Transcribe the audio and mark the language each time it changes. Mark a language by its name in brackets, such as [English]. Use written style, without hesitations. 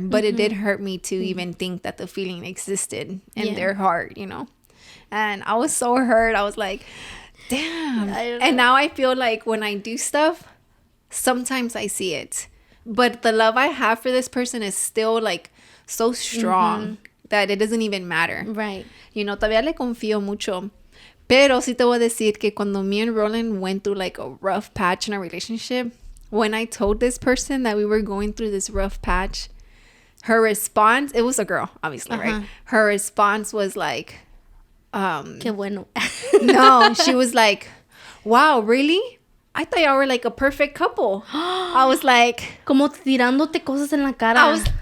[English] But it did hurt me to even think that the feeling existed in their heart, you know. And I was so hurt. I was like, damn. And now I feel like when I do stuff, sometimes I see it. But the love I have for this person is still like so strong that it doesn't even matter. Right. You know, [Spanish] todavía le confío mucho. Pero sí te voy a decir que cuando [English] me and Roland went through like a rough patch in our relationship, when I told this person that we were going through this rough patch, her response, it was a girl, obviously, right? Her response was like, [Spanish] Qué bueno. [English] No, she was like, wow, really? I thought y'all were like a perfect couple. I was like... [Spanish] Como tirándote cosas en la cara.